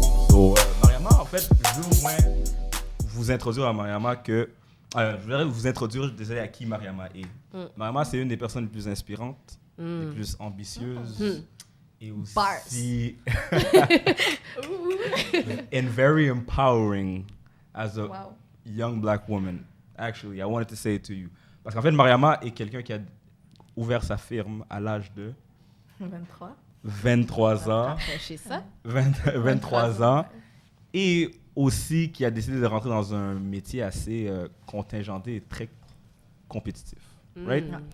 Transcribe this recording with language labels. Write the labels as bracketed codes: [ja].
[fr] So, Mariama, en fait, je veux au moins vous introduire à Mariama que... je voudrais vous introduire, désolé, à qui Mariama est. Mariama, c'est une des personnes les plus inspirantes, les plus ambitieuses et aussi... [en] and very empowering as a young black woman. Actually, I wanted to say it to you. [fr] Parce qu'en fait, Mariama est quelqu'un qui a ouvert sa firme à l'âge de... 23 ans. Rafraîchis ça. 23 ans. Et aussi qui a décidé de rentrer dans un métier assez contingenté et très compétitif. [en] Right?